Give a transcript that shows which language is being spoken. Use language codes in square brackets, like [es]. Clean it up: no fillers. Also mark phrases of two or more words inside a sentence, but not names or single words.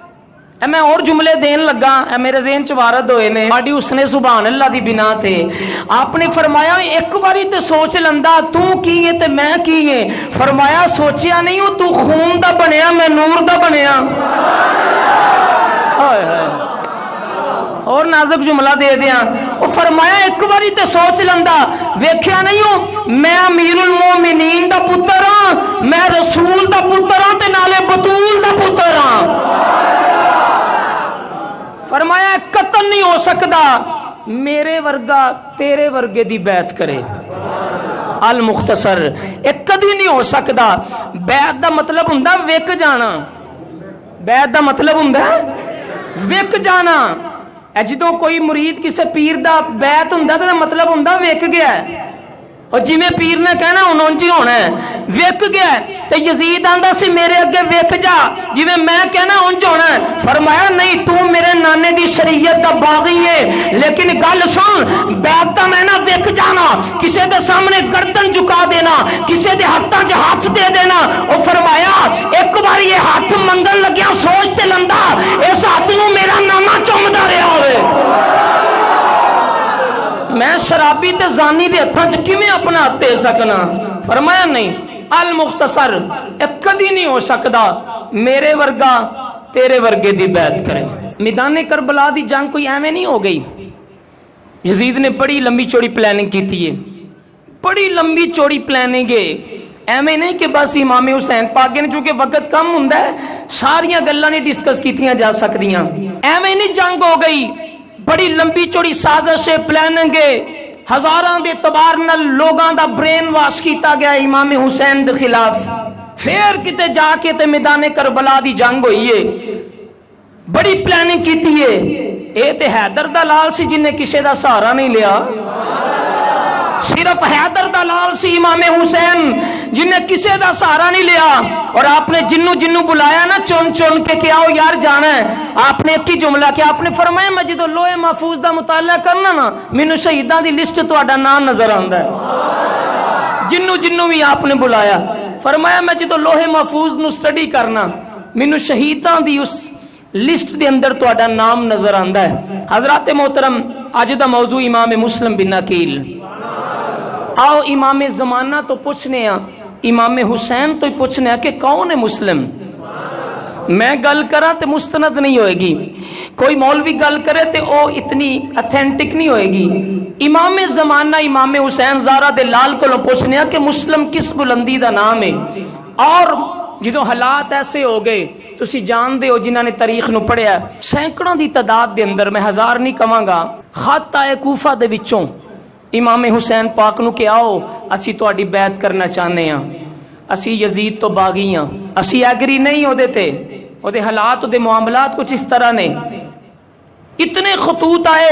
[pa] حضرات میں اور جملے دین لگا، میرے ذہن چ وارد ہوئے نے ساڈی حسن [ar] سبحان اللہ [pa] دی بنا تے آپ نے فرمایا ایک باری تے سوچ لندا تو کی ہے تے میں کی ہے؟ فرمایا سوچیا نہیں ہوں، تو خون دا بنیا میں نور دا بنیا۔ ہائے ہائے، اور نازک جملہ دے دیاں، وہ فرمایا ایک باری تے سوچ لندا، ویکھیا نہیں ہوں میں امیر المومنین دا پتر ہاں، میں رسول دا پتر ہاں تے نالے بطول دا پتر ہاں۔ فرمایا قتل نہیں ہو سکتا میرے ورگا تیرے ورگے دی بیعت کرے۔ المختصر ایک کدی نہیں ہو سکتا۔ بیعت دا مطلب ہوندا وک جانا، بیعت دا مطلب ہوندا وک جانا۔ جدوں کوئی مرید کسے پیر دا بیعت ہوندا تے مطلب ہوندا وک گیا ہے، اور جی میں پیر نے کہنا انہوں جی ہونا ہے، وک گیا ہے۔ تے یزید آندا سی میرے اگے وک جا، جی میں کہنا انج ہونا ہے۔ فرمایا نہیں، تو میرے نانے دی شریعت دا باغی ہے، لیکن گل سن، بیعت دا میں نہ وک جانا، کسے دے سامنے گردن جھکا دینا، کسے دے ہاتھاں 'چ ہاتھ دے دینا۔ اور فرمایا ایک بار یہ ہاتھ منگن لگیا سوچ تے لندا اس ہاتھ نو میرا نامہ چومدا رہا ہوئے، میں شرابی تے زانی دے ہتھاں 'چ کیویں اپنا ہاتھ دے سکنا؟ فرمایا نہیں، المختصر ایک کدی نہیں ہو سکتا میرے ورگا تیرے ورگے دی بیعت کرے۔ میدان کربلا دی جنگ کوئی ایویں نہیں ہو گئی، یزید نے بڑی لمبی چوڑی پلاننگ کی تھی، بڑی لمبی چوڑی پلاننگ ہے، ایویں نہیں کہ بس امام حسین پاک نے چونکہ وقت کم ہوندا ہے ساریاں گلاں نہیں ڈسکس کیتیاں جا سکدیاں، ایویں نہیں جنگ ہو گئی، بڑی لمبی چوڑی سازش ہے، پلاننگ ہے، ہزاراں دے اعتبار نال لوگاں دا برین واش کیتا گیا امام حسین دے خلاف، پھر کتے جا کے تے میدان کربلا دی جنگ ہوئی ہے، بڑی پلاننگ کیتی ہے۔ اے تے حیدر دا لال سی جن نے کسے دا سہارا نہیں لیا، صرف حیدر دا لال سی امام حسین جن نے کسے دا سہارا نہیں لیا، اور آپ نے جنوں بلایا نا چن چن کے کہ آؤ یار جانا ہے، آپ نے ایک ہی جملہ کیا، آپ نے فرمایا میں جدو لوہے محفوظ دا مطالعہ کرنا نا مینوں شہیداں دی لسٹ تہاڈا نام نظر آندا ہے، جنوں بھی آپ نے بلایا، فرمایا میں جدو لوہے محفوظ نو سٹڈی کرنا مینوں شہیداں دی اس لسٹ دے اندر تہاڈا نام نظر آندا ہے۔ حضرات محترم، اج دا موضوع امام مسلم بن عقیل، آؤ امام زمانہ تو پوچھنے ہاں، امام حسین تو ہی پوچھنے ہاں کہ کون ہے مسلم؟ میں گل کراں تے مستند نہیں ہوئے گی، کوئی مولوی گل کرے تے او اتنی اتھینٹک نہیں ہوئے گی۔ امام زمانہ امام حسین زارا دے لال کو پوچھنے ہاں کہ مسلم کس بلندی دا نام ہے، اور جدو حالات ایسے ہو گئے تسی جان دے ہو جنہاں نے تاریخ نو پڑھیا، سینکڑوں دی تعداد دے اندر، میں ہزار نہیں کہاں گا، خط آئے کوفہ دے وچوں امام حسین پاک نو کہ آؤ اسی تہاڈی بیعت کرنا چاہنے ہاں، اسی یزید تو باغی ہاں، اسی ایگری نہیں ہو دیتے، او دے حالات دے معاملات کچھ اس طرح نے، اتنے خطوط آئے۔